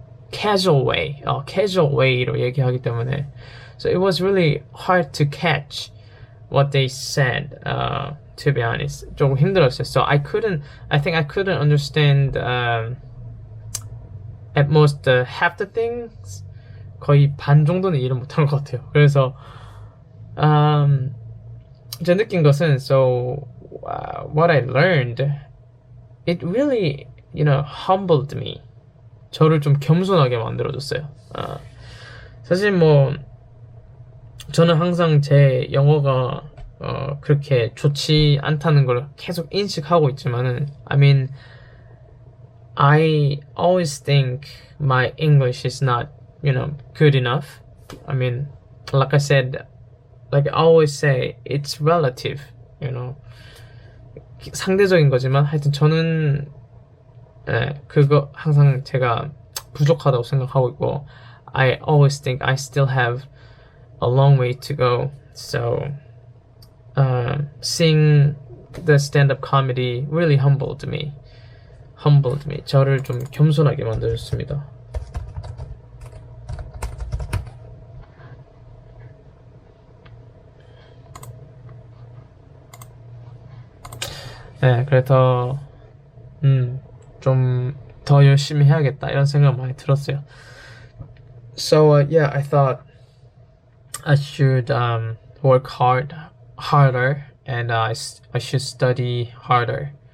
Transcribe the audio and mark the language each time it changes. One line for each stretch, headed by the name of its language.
English: casual way로
Korean: 얘기하기 때문에,
English: so it was really hard to catch what they said. To be honest,
Korean: 조금 힘들었어요.
English: So I think I couldn't understand at most half the things.
Korean: 거의 반 정도는 이해를 못한 것 같아요. 그래서 제가 느낀 것은,
English: so what I learned, it really humbled me.
Korean: 저를 좀 겸손하게 만들어줬어요. 사실 뭐 저는 항상 제 영어가 그렇게 좋지 않다는 걸 계속 인식하고 있지만은,
English: I mean, I always think my English is not, good enough. I mean, like I said, like I always say, it's relative,
Korean: 상대적인 거지만 하여튼 저는 그거 항상 제가 부족하다고 생각하고 있고,
English: I always think I still have a long way to go. So seeing the stand-up comedy really humbled me.
Korean: 저를 좀 겸손하게 만들었습니다. 네, 그래서 좀 더 열심히 해야겠다 이런 생각 많이 들었어요.
English: So yeah, I thought I should work harder, and I should study harder.